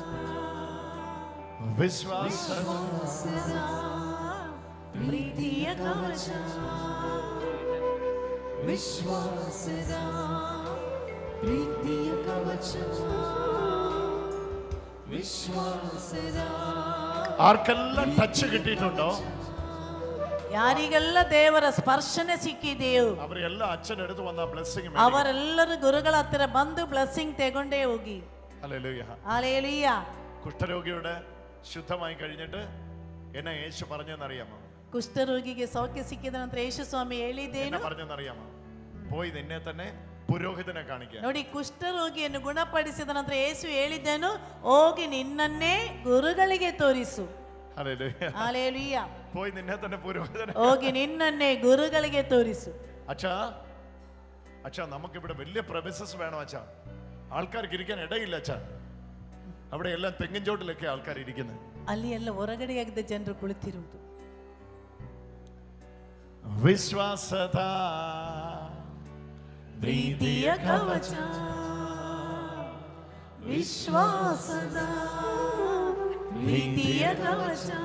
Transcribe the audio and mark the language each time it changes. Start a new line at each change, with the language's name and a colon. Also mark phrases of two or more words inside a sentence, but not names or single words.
Kannada: ವಿಶ್ವಾಸದ ಪ್ರೀತಿಯ ಕವಚ, ವಿಶ್ವಾಸದ ಪ್ರೀತಿಯ ಕವಚ, ವಿಶ್ವಾಸದ.
Malayalam: ആർക്കെല്ല ടച്ച് കിട്ടിയിട്ടുണ്ടോ?
Kannada: ಯಾರಿಗೆಲ್ಲ ದೇವರ ಸ್ಪರ್ಶನೆ ಸಿಕ್ಕಿದೆಯೋ
Malayalam: അവരെല്ല അച്ഛനെടുത്ത് വന്ന ബ്ലെസ്സിംഗ്
Kannada: ಅವರೆಲ್ಲರೂ ಗುರುಗಳ ಹತ್ತಿರ ಬಂದು ಬ್ಲೆಸ್ಸಿಂಗ್ ತಗೊಂಡೇ ಹೋಗಿ.
Malayalam: ഹല്ലേലൂയ. ഹല്ലേലൂയ. കുഷ്ഠരോഗിയുടെ ശുദ്ധമായി കഴിഞ്ഞിട്ട് എന്നെ യേശു പറഞ്ഞെന്നറിയാമോ?
Kannada: ಕುಷ್ಠರೋಗಿಗೆ ಸೌಖ್ಯ ಸಿಕ್ಕಿದ ನಂತರ ಯೇಸು ಸ್ವಾಮಿ ಹೇಳಿದ್ದೇನು
Malayalam: പറഞ്ഞെന്നറിയാമോ? പോയി നിന്നെ തന്നെ പുരോഹിതനെ കാണിക്കാൻ.
Kannada: ನೋಡಿ, ಕುಷ್ಠರೋಗಿಯನ್ನು ಗುಣಪಡಿಸಿದ ನಂತರ ಯೇಸು ಹೇಳಿದ್ದೇನು, ಹೋಗಿ ನಿನ್ನನ್ನೇ ಗುರುಗಳಿಗೆ ತೋರಿಸು.
Malayalam: ഹല്ലേലൂയ. ഹല്ലേലൂയ. പോയി നിന്നെ തന്നെ പുരോഹിതനെ.
Kannada: ಹೋಗಿ ನಿನ್ನನ್ನೇ ಗುರುಗಳಿಗೆ ತೋರಿಸು.
Malayalam: അച്ഛാ നമുക്കിവിടെ വലിയ പ്രൊമിസസ് വേണം അച്ഛാ. ആൾക്കാർക്ക് ഇരിക്കാൻ ഇടയില്ല അച്ഛാ. അവിടെ എല്ലാം തെങ്ങിൻ ചോട്ടിലൊക്കെ ആൾക്കാർ ഇരിക്കുന്നത്.
Kannada: ಅಲ್ಲಿ ಎಲ್ಲ ಹೊರಗಡೆಯಾಗಿದ್ದ ಜನರು ಕುಳಿತಿರುವುದು. ವಿಶ್ವಾಸದ ಪ್ರೀತಿಯ ಕವಚ, ವಿಶ್ವಾಸದ ಪ್ರೀತಿಯ ಕವಚ,